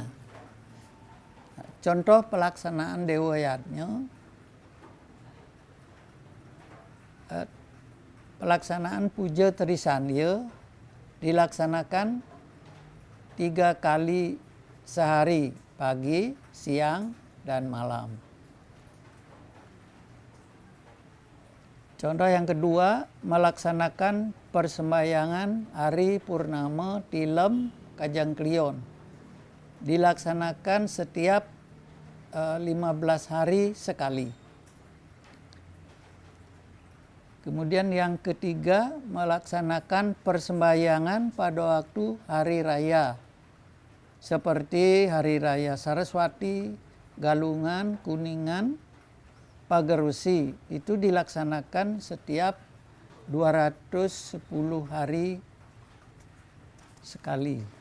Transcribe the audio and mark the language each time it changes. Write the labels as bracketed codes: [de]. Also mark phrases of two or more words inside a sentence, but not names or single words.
[id] Contoh pelaksanaan Dewa Yadnya, pelaksanaan puja Trisandya dilaksanakan 3 kali sehari, pagi, siang, dan malam. Contoh yang kedua, melaksanakan persembahyangan hari purnama tilem Kajang Klion. Dilaksanakan setiap 15 hari sekali. Kemudian yang ketiga, melaksanakan persembahyangan pada waktu hari raya, seperti Hari Raya Saraswati, Galungan, Kuningan, Pagerusi itu dilaksanakan setiap 210 hari sekali.